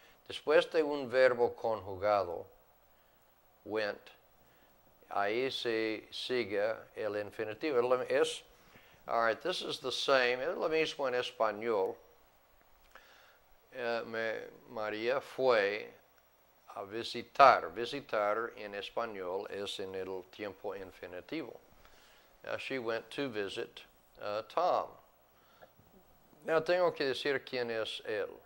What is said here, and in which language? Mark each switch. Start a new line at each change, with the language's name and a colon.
Spanish: Después de un verbo conjugado, went, ahí se sigue el infinitivo.
English: All right, this is the same,
Spanish: es lo mismo en español. María fue a visitar. Visitar en español es en el tiempo infinitivo.
English: Now, she went to visit Tom. Now,
Spanish: tengo que decir quién es él.